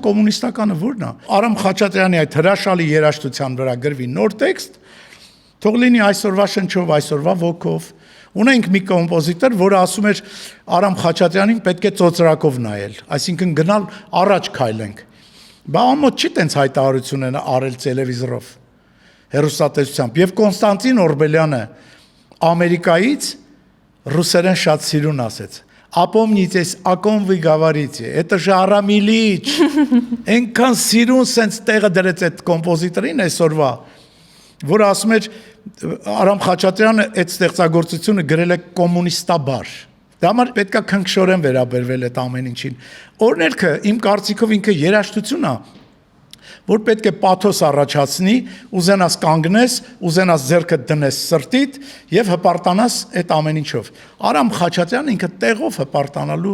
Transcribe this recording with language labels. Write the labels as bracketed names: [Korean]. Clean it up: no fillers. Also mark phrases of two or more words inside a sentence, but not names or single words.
[Armenian] կոմունիստականը ո՞րն է։ Արամ Խաչատրյանի այդ հրաշալի երաժշտության վրա գրվի նոր տեքստ, թող լինի այսօրվա շնչով, այսօրվա ոգով։ Ունենք մի կոմպոզիտոր, որը ասում էր Արամ Խաչատրյանին պետք է ծոծրակով նայել, այսինքն գնալ առաջ քայլենք։ Բա ամոթ չի տենց հայտարարություն են արել տելևիզորով, հեռուստատեսությամբ։ Եվ Կոնստանտին Օրբելյանը Ամերիկայից ռուսերեն շատ սիրուն ասեց. Ապոմնիցես, [Russian] о ком вы говорите, это же [Armenian] Արամ Իլիչ։ Այնքան սիրուն sense տեղը դրեց այդ կոմպոզիտորին այսօրվա, որը ասում էր Արամ Խաչատրյանը այդ ստեղծագործությունը գրել է կոմունիստաբար։ Դա համար պետքա քնքշորեն վերաբերվել այդ ամեն ինչին։ Օրներքը իմ կարծիքով ինքը երաժշտություն է, որ պետք է պաթոս առաջացնի, ուզենաս կանգնես, ուզենաս ձեռքդ դնես սրտիդ եւ հպարտանաս այդ ամեն ինչով։ Արամ Խաչատրյանը ինքը տեղով հպարտանալու։